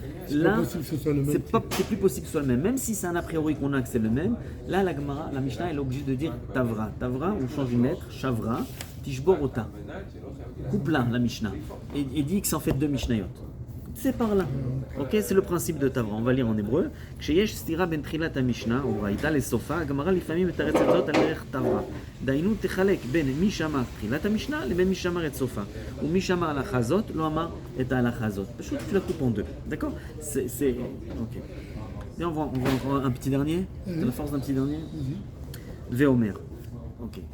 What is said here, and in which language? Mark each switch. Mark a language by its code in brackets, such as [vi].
[fr] Là, c'est plus possible que ce soit le même. Même si c'est un a priori qu'on a que c'est le même, là, la Gemara, la Mishnah, elle est obligée de dire Tavra. Tavra, on change une lettre, Shavra, Tishborota. Coupe là, la Mishnah. Et dit que ça en fait 2 Mishnayot. c'est par là. Ok, c'est le principe de Tavra. On va lire en hébreu. [he] כשיש סתירה בין תחילת המשנה, וברייתא לסופה, הגמרא לפעמים מתרצת זאת על דרך תברה. דהיינו תחלק בין מי שאמר תחילת המשנה לבין מי שאמר את סופה. ומי שאמר ההלכה הזאת לא אמר את ההלכה הזאת. [fr] פשוט tu la coupes en deux. D'accord? C'est... Ok. Et on voit encore un petit dernier. De la force d'un petit dernier. Véomer. Ok.